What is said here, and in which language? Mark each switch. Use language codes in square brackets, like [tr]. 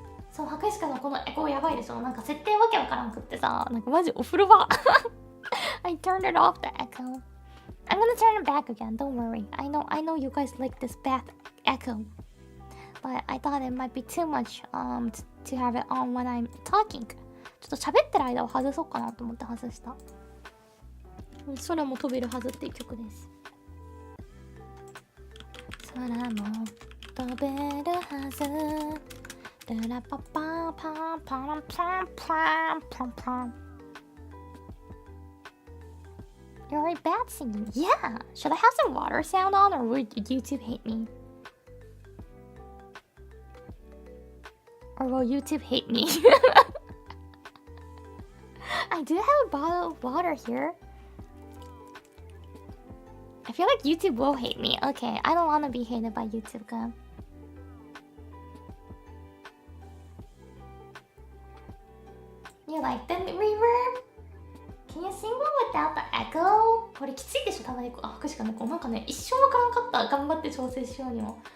[ja] そう、博士課のこのエコーやばいでしょ。なんか設定わけわからんくってさ、なんかマジお風呂場。 [en] I turned it off the echo. I'm gonna turn it back again. Don't worry. I know you guys like this bad echo.But I thought it might be too much to have it on when I'm talking. [ja] ちょっと喋ってる間を外そうかなと思って外した。空も飛べるはずっていう曲です。空も飛べるはず。ルラパパパンパンパンパンパンパン。 [en] You're really bad singing. Yeah. Should I have some water sound on or would YouTube hate me?Or will YouTube hate me? I do have a bottle of water here. I feel like YouTube will hate me. Okay, I don't want to be hated by YouTube, girl. You like the reverb? Can you sing one without the echo? [ja] これきついでしょ、たまに。あ、福士かな。なんかね、一生わからんかった。頑張って調整しようにも。